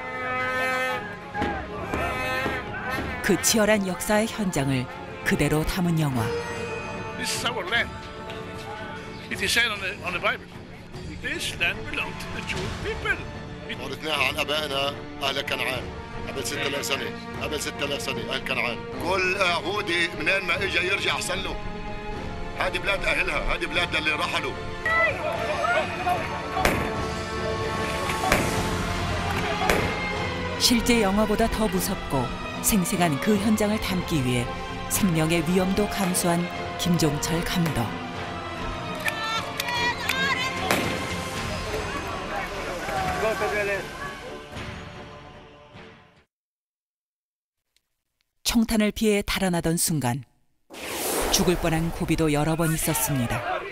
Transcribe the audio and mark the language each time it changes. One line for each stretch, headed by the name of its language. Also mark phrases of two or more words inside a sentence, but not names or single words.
Korean: 그 치열한 역사의 현장을 그대로 담은 영화.
English: This is our land. It is said on the Bible. This land belongs to the Jewish people.
Arabic: ورثناها عن ابائنا اهل كنعان قبل 6000 سنه، قبل 6000 سنه اهل كنعان. كل يهودي منين ما اجى يرجع احسن له. هذه بلاد اهلها، هذه بلاد اللي رحلوا.
Korean: 실제 영화보다 더 무섭고 생생한 그 현장을 담기 위해 생명의 위험도 감수한 김종철 감독. 총탄을 피해 달아나던 순간 죽을 뻔한 고비도 여러 번 있었습니다.